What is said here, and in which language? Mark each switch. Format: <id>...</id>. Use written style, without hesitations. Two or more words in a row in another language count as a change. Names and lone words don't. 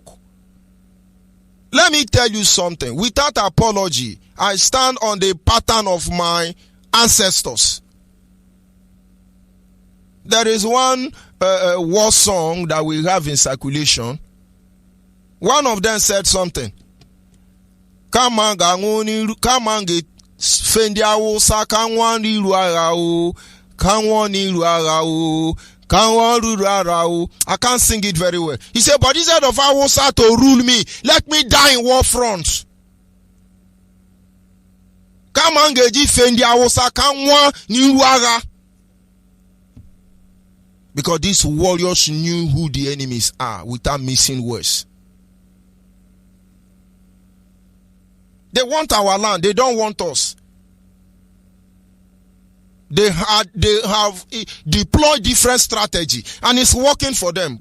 <en>Let me tell you something. Without apology, I stand on the pattern of my ancestors. There is one war song that we have in circulation. One of them said something. Come on, get</en> <yo>fendi awusa kanwan iru ara o, kanwan iru ara o, kanwan iru ara o.</yo> <en>I can't sing it very well. He said, but instead of awusa to rule me, let me die in war front. Come on, get</en> <yo>fendi awusa kanwan iru ara.</yo> <en>Because these warriors knew who the enemies are without missing words. They want our land. They don't want us. They have deployed different strategy and it's working for them.</en>